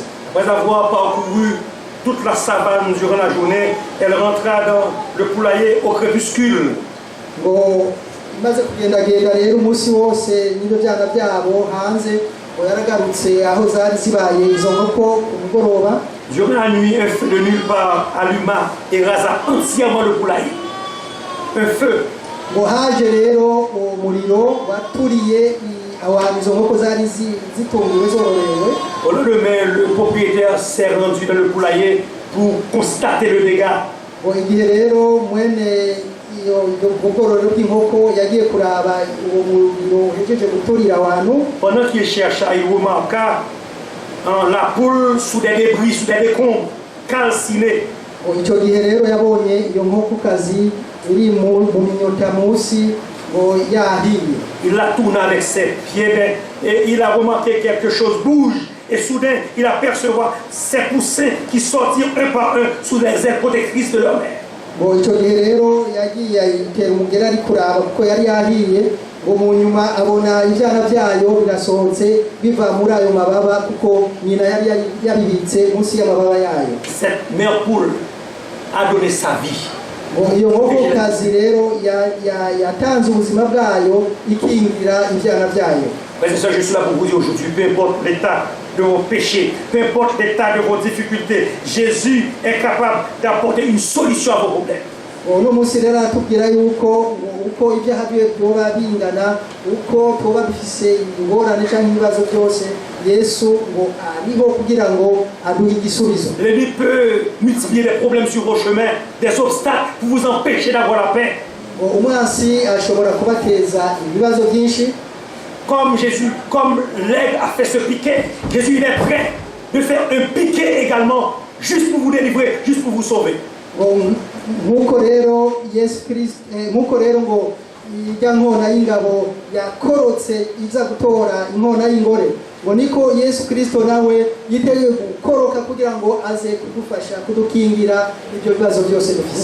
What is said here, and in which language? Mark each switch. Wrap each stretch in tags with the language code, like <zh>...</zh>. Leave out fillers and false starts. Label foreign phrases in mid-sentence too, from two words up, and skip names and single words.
<fr>Après avoir parcouru toute la savane durant la journée, elle rentra dans le poulailler au crépuscule.</fr> <rn>Ngo imaze kugendagenda rero umunsi wose n'ibyo byana byabo hanze, ngo yaragarutse aho zari zibaye izo nkoko ku mugoroba.</rn> <fr>Durant la nuit, un feu de nulle part alluma et rasa entièrement le poulailler. Un feu.</fr> <rn>Ngo haje rero umuriro waturiye ahantu izo nkoko zari zitungiwe zororewe.</rn> <fr>Au lendemain, le propriétaire s'est rendu dans le poulailler pour constater le dégât.</fr> <rn>Ngo igihe rero mwene iyo bwororewe bw'inkoko yagiye kuraba uwo muriro uhejeje guturira abantu.</rn> <fr>Pendant qu'il chercha, il remarqua la poule sous des débris, sous des décombres, calcinée.</fr> <rn>Icyo gihe rero yabonye iyo nkokokazi iri mu minyota munsi ngo yahiye.</rn> <fr>Il la tourna avec ses pieds et il a remarqué quelque chose bouge. Et soudain, il aperçoit ses poussins qui sortirent un par un sous les ailes protectrices de leur mère.</fr> <rn>Ngo icyo gihe rero yagiye ayitera umugeri ari kuraba kuko yari yahiye, ngo mu nyuma abona ibyana byayo birasohotse biva muri ayo mababa kuko nyina yari yabibitse munsi y'amababa yayo.</rn> <fr>Cette mère poule a donné sa vie.</fr> <rn>Ngo iyo nkokokazi rero yatanze ubuzima bwayo ikingira ibyana byayo.</rn> <fr>Mais c'est ça, je suis là pour vous dire aujourd'hui, peu importe l'état de vos péchés, peu importe l'état de vos difficultés, Jésus est capable d'apporter une solution à vos problèmes.</fr> <rn>Uno munsi rero atubwira yuko uko ibyaha bye byoba bingana, uko tuba bifise ingorane cyangwa ibibazo byose, Yesu ngo ariho kugira ngo aduhe igisubizo.</rn> <fr>L'ennemi peut multiplier les problèmes sur vos chemins, des obstacles pour vous empêcher d'avoir la paix.</fr> <rn>Umwasi ashobora kubateza ibibazo byinshi.</rn> <fr>Comme Jésus, comme l'aigle a fait ce piquet, Jésus il est prêt de faire un piquet également, juste pour vous délivrer, juste pour vous sauver.</fr> <rn>Nk'uko rero Yesu Kristo, nk'uko rero ngo ijya nkona y'ingabo yakorotse iza gutora inkona y'ingore, ngo niko Yesu Kristo nawe yiteguye gukoroka kugira ngo aze kudufasha kudukingira ibyo bibazo byose dufite.</rn>